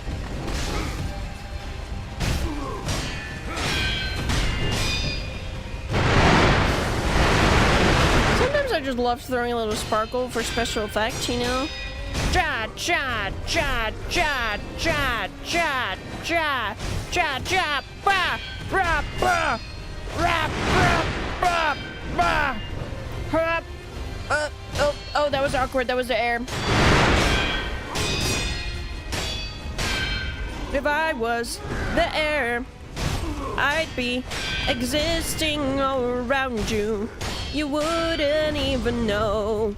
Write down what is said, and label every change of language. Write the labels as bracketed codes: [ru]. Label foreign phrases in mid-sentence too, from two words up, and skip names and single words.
[en] Sometimes I just love throwing a little sparkle for special effect, you know? Ja, ja, ja, ja, ja, ja, ja, ja, ja, ba, ra, ba, ra, ba, ba, ba, ra, oh, that was awkward. That was the air. If I was the air, I'd be existing all around you. You wouldn't even know.